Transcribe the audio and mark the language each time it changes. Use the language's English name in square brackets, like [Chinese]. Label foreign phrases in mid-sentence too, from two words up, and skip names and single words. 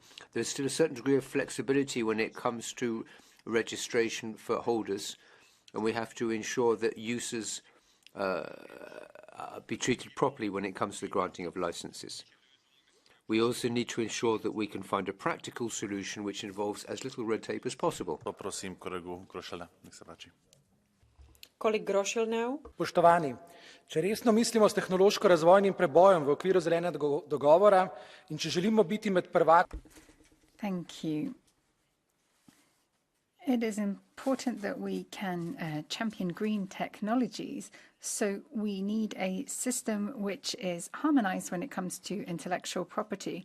[English] There's still a certain degree of flexibility when it comes to registration for holders, and we have to ensure that users be treated properly when it comes to the granting of licenses. We also need to ensure that we can find a practical solution which involves as little red tape as possible. [Slovak] Poprosím kolegu Grošela, nech sa páči. [English] Colleague Groschel now. [Slovenian] Poštovani, če resno mislimo s tehnološko-razvojnim prebojem v okviru zelenega dogovora in če želimo biti med prvaki. [English] Thank you. It is important that we can champion green technologies, so we need a system which is harmonized when it comes to intellectual property.